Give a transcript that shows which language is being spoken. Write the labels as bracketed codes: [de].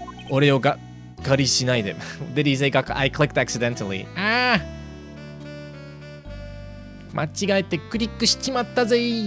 [ja] 俺をがっかりしないで。 [en] Did he say I clicked accidentally? [ja] 間違えてクリックしちまったぜ。